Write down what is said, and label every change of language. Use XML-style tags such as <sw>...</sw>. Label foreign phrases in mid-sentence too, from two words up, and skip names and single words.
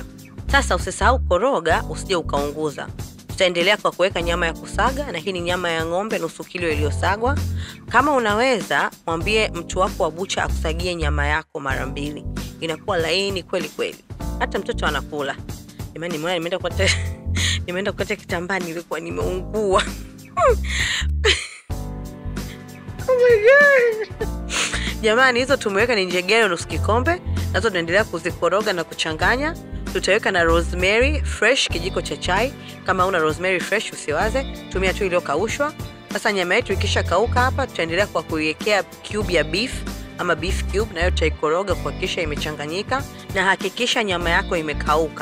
<sw>Sasa usisahau koroga usije ukaunguza. Tutaendelea kwa kuweka nyama ya kusaga, na hii ni nyama ya ng'ombe nusu kilo iliyosagwa. Kama unaweza mwambie mtu wako wa bucha akusagie nyama yako mara 2. Inakuwa laini kweli. Hata mtoto anakula. Jamani, mwana nimeenda kukata kitambaa nilikuwa nimeungua.</sw> <en>Oh my god.</en> <sw>Jamani, hizo tumeweka ni njegere nusu kikombe, nazo tunaendelea kuzikoroga na kuchanganya. Tutaweka na</sw> <en>rosemary fresh</en> <sw>kijiko cha chai. Kama una</sw> <en>rosemary fresh</en> <sw>usiwaze, tumia tu iliyokaushwa. Sasa nyama yetu ikisha kauka hapa, tutaendelea kwa kuiwekea cube ya beef ama</sw> <en>beef cube,</en> <sw>na hiyo tutaikoroga kuhakikisha imechanganyika, na hakikisha nyama yako imekauka.</sw>